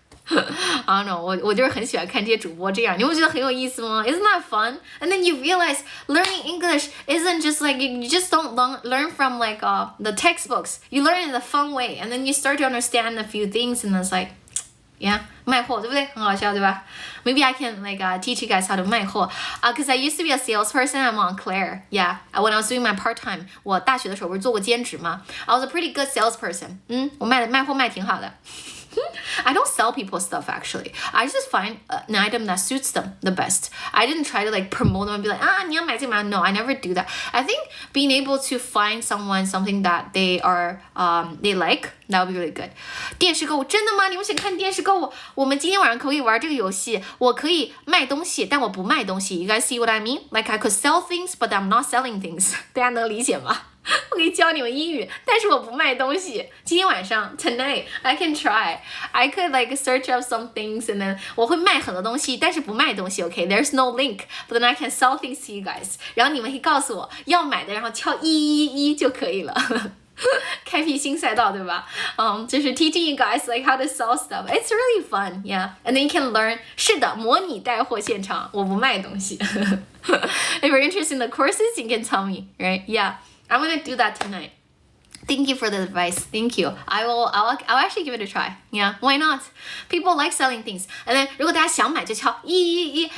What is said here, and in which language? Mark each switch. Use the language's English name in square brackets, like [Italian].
[English] I don't know, [Chinese] 我就是很喜欢看这些主播这样，你会觉得很有意思吗？ [English] Isn't that fun? And then you realize learning English isn't just like, you just don't learn from like the textbooks. You learn in a fun way, and then you start to understand a few things, and it's like, [Chinese] Yeah, 卖货，对不对？很好笑，对吧？ [English] Maybe I can like teach you guys how to 卖货。 Because I used to be a salesperson at Montclair. Yeah, when I was doing my part-time， [Chinese] 我大学的时候不是做过兼职吗？ [English] I was a pretty good salesperson. [Chinese] 我卖货卖挺好的。 [English] I don't sell people stuff actually. I just find an item that suits them the best. I didn't try to like promote them and be like, [Chinese] 你要买这个吗? [English] No, I never do that. I think being able to find someone something that they are they like, that would be really good. [Chinese] 电视购物真的吗？你们想看电视购物？我们今天晚上可以玩这个游戏。我可以卖东西，但我不卖东西。 [English] You guys see what I mean? Like I could sell things, but I'm not selling things. [Chinese] 大家能理解吗？我可以教你们英语，但是我不卖东西。今天晚上 [English] tonight I can try. I could like search up some things and then [Chinese] 我会卖很多东西，但是不卖东西。 [English] Okay, there's no link, but then I can sell things to you guys. [Chinese] 然后你们可以告诉我要买的，然后敲111就可以了。开辟新赛道，对吧？ [English] 就是 teaching you guys like how to sell stuff. It's really fun, yeah. And then you can learn. [Chinese] 是的，模拟带货现场，我不卖东西。 [English] If you're interested in the courses, you can tell me, right? Yeah. I'm gonna do that tonight. Thank you for the advice. Thank you. I'll actually give it a try. Yeah, why not? People like selling things. And then [Chinese] 如果大家想买就敲111.